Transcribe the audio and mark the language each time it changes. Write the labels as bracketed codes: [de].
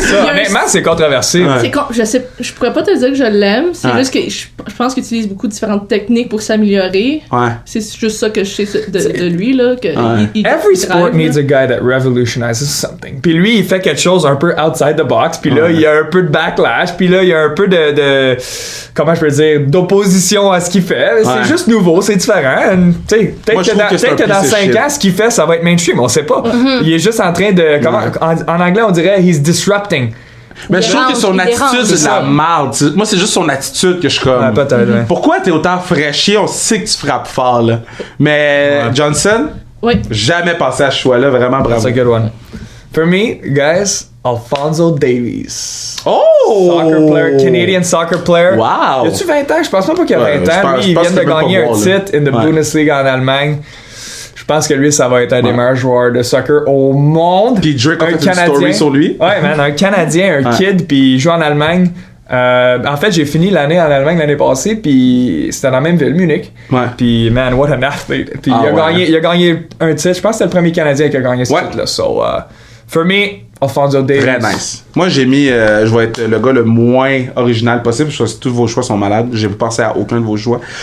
[fr] Honnêtement, c'est controversé. Ouais. Je pourrais pas te dire que je l'aime. C'est juste que je pense qu'il utilise beaucoup de différentes techniques pour s'améliorer. Ouais. C'est juste ça que je sais de lui, là. Que [en] Every sport needs a guy that revolutionizes something. [fr] Puis lui, il fait quelque chose un peu [en] outside the box. [fr] Puis là, il y a un peu de backlash. Puis là, il y a un peu de comment je peux dire, d'opposition à ce qu'il fait. C'est juste nouveau, c'est différent. Peut-être que dans 5 ans, ce qu'il fait, ça va être mainstream. On sait pas. Il est juste en train de... En anglais, on dirait « [en] he's disrupting ». [fr] Mais je trouve que son attitude, c'est de la merde. Moi, c'est juste son attitude que je suis comme... peut-être, Pourquoi t'es autant fraîchier? On sait que tu frappes fort, là. Mais Johnson, jamais pensé à ce choix-là. Vraiment, bravo. [en] That's a good one. For me, guys, Alphonso Davies. Oh! Soccer player, Canadian soccer player. Wow! [fr] Y a-tu 20 ans? Je pense même pas qu'il y a 20 ans. Lui, il vient de gagner un titre [en] in the [fr] Bundesliga en Allemagne. Je pense que lui, ça va être un des meilleurs joueurs de soccer au monde. Puis Drake a fait une story sur lui. Ouais, man, un Canadien, un kid, puis il joue en Allemagne. En fait, j'ai fini l'année en Allemagne l'année passée, puis c'était dans la même ville, Munich. Ouais. Puis, [en] man, what an athlete. [fr] Puis il a gagné un titre. Je pense que c'était le premier Canadien qui a gagné ce titre-là. [en] So, for me, Alphonso Davies. [fr] Très nice. Moi, j'ai mis... je vais être le gars le moins original possible. Je sais que tous vos choix sont malades. J'ai pas pensé à aucun de vos choix.